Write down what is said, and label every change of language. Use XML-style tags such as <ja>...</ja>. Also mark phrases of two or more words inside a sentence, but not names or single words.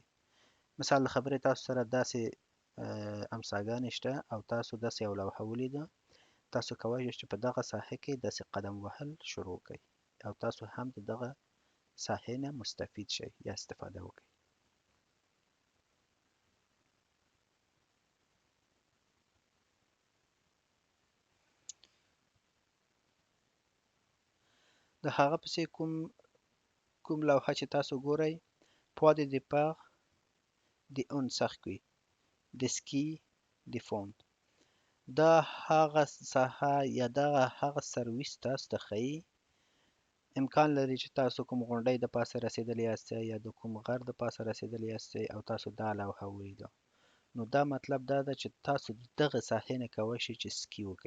<ps>مثال د خبرې تاسو سره داسې امساګانې شته او تاسو داسې یو لوحه ولیده، تاسو کوی شئ چې په دغه ساحه کې داسې قدم وهل شروع کړئ او تاسو هم د دغه ساحې نه مستفید شئ یا استفاده وکړئ. د هغه پسې کوم لوحه چې تاسو ګورئ</ps> <fr>point de départ d'un circuit</fr> <ps>د</ps> <fr>ski de fond.</fr> <ps>دا هغه ساحه یا دغه هغه سرویس تاسو ته ښیي. امکان لري چې تاسو کوم غونډۍ د پاسه رسېدلی یاستئ یا د کوم غر د پاسه رسېدلی یاستئ او تاسو دا لوحه ولیده، نو دا مطلب دا ده چې تاسو د دغه ساحې نه کوی شئ چې سکي وکئ.</ps>